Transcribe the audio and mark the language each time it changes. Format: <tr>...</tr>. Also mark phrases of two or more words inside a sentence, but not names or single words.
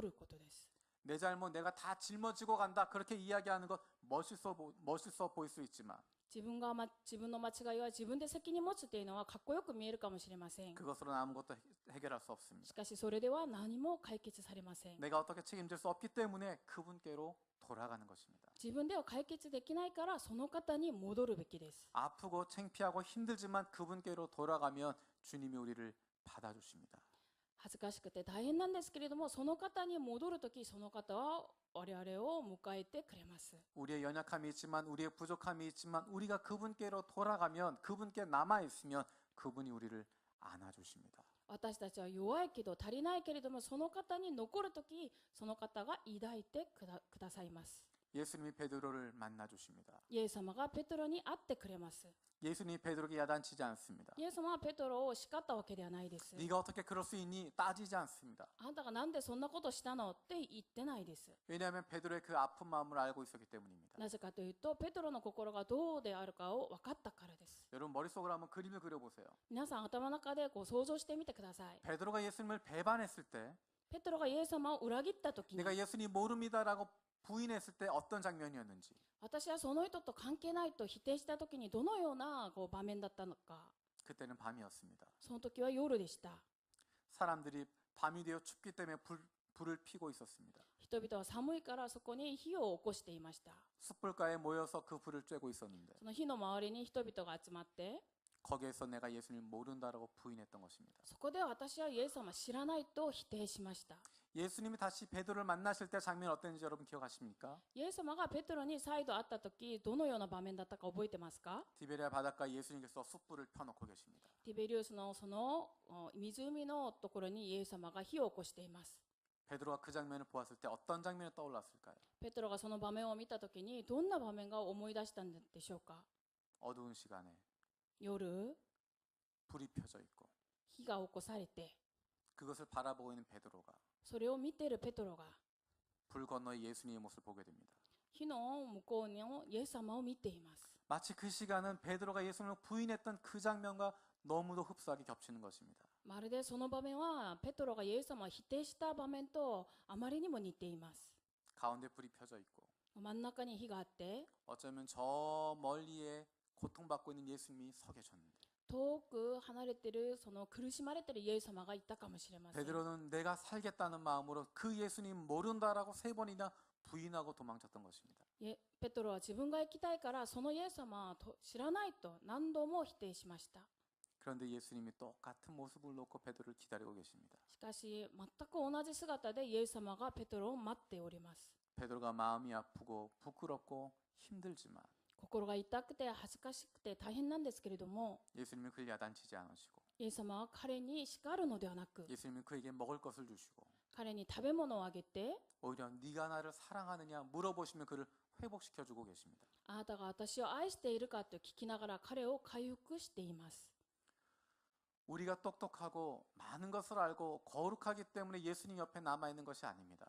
<ja>だからイエス様に戻ることです。</ja> <ko>내 잘못 내가 다 짊어지고 간다. 그렇게 이야기하는 것 멋있어 보일 수 있지만</ko> <ja>自分の間違いは自分で責任持つっていうのはかっこよく見えるかもしれません。</ja> <ko>그것으로는 아무것도 해결할 수</ko> <ja>し</ja> <ko>없습니다.</ko> <ja>かしそれでは何も解決されません。</ja> <ko>내가 어떻게 책임질 수 없기 때문에 그분께로 돌아가는 것입니다.</ko> <ja>自分では解決できないからその方に戻るべきです。</ja> <ko>아프고 창피하고 힘들지만 그분께로 돌아가면 주님이 우리를 받아주십니다.</ko> <ja>恥ずかしくて大変なんですけれども、その方に戻るとき、その方は我々を迎えてくれます。</ja> <ko>우리의 연약함이 있지만 우리의 부족함이 있지만 우리가 그분께로 돌아가면 그분께 남아 있으면 그분이 우리를 안아주십니다.</ko> <ja>私たちは弱いけど足りないけれども、その方に残るとき、その方が抱いてくださいます。</ja> <ko>예수님이 베드로를 만나주십니다.</ko> <ja>イエス様がペトロに会ってくれます。</ja> <ko>예수님이 베드로에게 야단치지 않습니다.</ko> <ja>イエス様はペトロを叱ったわけではないです。</ja> <ko>네가 어떻게 그럴 수 있니? 따지지 않습니다.</ko> <ja>あんたがなんでそんなことしたのって言ってないです。</ja> <ko>왜냐하면 베드로의 그 아픈 마음을 알고 있었기 때문입니다.</ko> <ja>なぜかというと、ペトロの心がどうであるかを分かったからです。</ja> <ko>여러분 머릿속으로 한번 그림을 그려보세요.</ko> <ja>皆さん頭の中で想像してみてください。</ja> <ko>베드로가 예수님을 배반했을 때</ko> <ja>ペトロがイエス様を裏切ったときに、</ja> <ko>내가 예수님 모릅니다라고 부인했을 때 어떤 장면이었는지</ko> <ja>私はその人と関係ないと否定したときにどのような場面だったのか。</ja> <ko>그때는 밤이었습니다.</ko> <ja>その時は夜でした。</ja> <ko>사람들이 밤이 되어 춥기 때문에 불을 피고 있었습니다.</ko> <ja>人々は寒いからそこに火を起こしていました。</ja> <ko>숯불가에 모여서 그 불을 쬐고 있었는데</ko> <ja>その火の周りに人々が集まって、</ja> <ko>거기에서 내가 예수님을 모른다라고 부인했던 것입니다.</ko> <ja>そこで私はイエス様を知らないと否定しました。</ja> <ko>예수님이 다시 베드로를 만나실 때 장면 어땠는지 여러분 기억하십니까?</ko> <ja>イエス様がペトロに再度会った時、どのような場面だったか覚えてますか？</ja> <ko>디베리아 바닷가 예수님께서 숯불을 펴놓고 계십니다.</ko> <ja>ティベリウスのその湖のところにイエス様が火を起こしています。</ja> <ko>베드로가 그 장면을 보았을 때 어떤 장면이 떠올랐을까요?</ko> <ja>ペトロがその場面を見た時にどんな場面が思い出したんでしょうか？</ja> <ko>어두운 시간에</ko> <ja>夜、</ja> <ko>불이 펴져 있고</ko> <ja>火が起こされて、</ja> <ko>그것을 바라보고 있는 베드로가</ko> <ja>それを見ているペトロが</ja> <ko>불 건너에 예수님의 모습을 보게 됩니다.</ko> <ja>火の向こうのイエス様を見ています。</ja> <ko>마치 그 시간은 베드로가 예수님을 부인했던 그 장면과 너무도 흡사하게 겹치는 것입니다.</ko> <ja>まるでその場面はペトロがイエス様を否定した場面とあまりにも似ています。</ja> <ko>가운데 불이 펴져 있고</ko> <ja>真ん中に火があって、</ja> <ko>어쩌면 저 멀리에 고통받고 있는 예수님이 서 계셨는데</ko> <ja>遠く離れているその苦しまれているイエス様がいたかもしれません。</ja> <ko>베드로는 내가 살겠다는 마음으로 그 예수님 모른다라고 3번이나 부인하고 도망쳤던 것입니다.</ko> <ja>ペトロは自分が行きたいからそのイエス様は知らないと何度も否定しました。</ja> <ko>그런데 예수님이 똑같은 모습을 놓고 베드로를 기다리고 계십니다.</ko> <ja>しかし全く同じ姿でイエス様がペトロを待っております。</ja> <ko>베드로가 마음이 아프고 부끄럽고 힘들지만</ko> <ja>心が痛くて恥ずかしくて大変なんですけれども、</ja> <ko>예수님은 그를 야단치지 않으시고</ko> <ja>イエス様は彼に叱るのではなく、</ja> <ko>예수님은 그에게 먹을 것을 주시고</ko> <ja>彼に食べ物をあげて、</ja> <ko>오히려 네가 나를 사랑하느냐 물어보시면 그를 회복시켜주고 계십니다.</ko> <ja>あなたが私を愛しているかと聞きながら彼を回復しています。</ja> <ko>우리가 똑똑하고 많은 것을 알고 거룩하기 때문에 예수님 옆에 남아있는 것이 아닙니다.</ko>